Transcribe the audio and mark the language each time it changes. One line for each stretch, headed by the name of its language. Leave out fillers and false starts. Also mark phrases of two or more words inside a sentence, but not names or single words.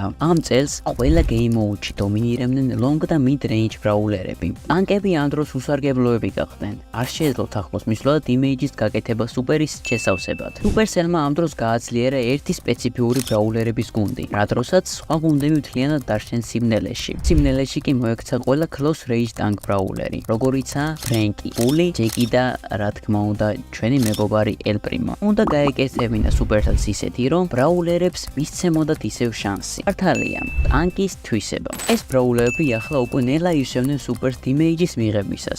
Georgian: ამ წელს ყველა
English: Game Mode-
Georgian: ში დომინირებდნენ long და
English: mid range
Georgian: ბრაულერები. ტანკები ამ დროს უსარგებლოები გახდნენ. არ შეეძლოთ ახლოს მისვლა და დიმეიჯის გაკეთება სუპერის შესავსებად. Supercell-მა ამ დროს გააძლიერა ერთი სპეციფიური ბრაულერების გუნდი, რა დროსაც სხვა გუნდები მთლიანად დარჩნენ სიმნელეში. სიმნელეში კი მოექცა ყველა
English: close range tank
Georgian: ბრაულერი, როგორიცაა ფრენკი, ული, ჯეკი და რა თქმა უნდა ჩვენი მეგობარი ელ პრიმო. უნდა გაეკეთებინა Supercell-ს ისეთი, რომ ბრაულერებს მისცემოდათ ისევ შანსი. მართალია, ტანკის თვისება. ეს ბრაულერები ახლა უკვე ნელა იშევდნენ სუპერ დიმეიჯის მიღებისას.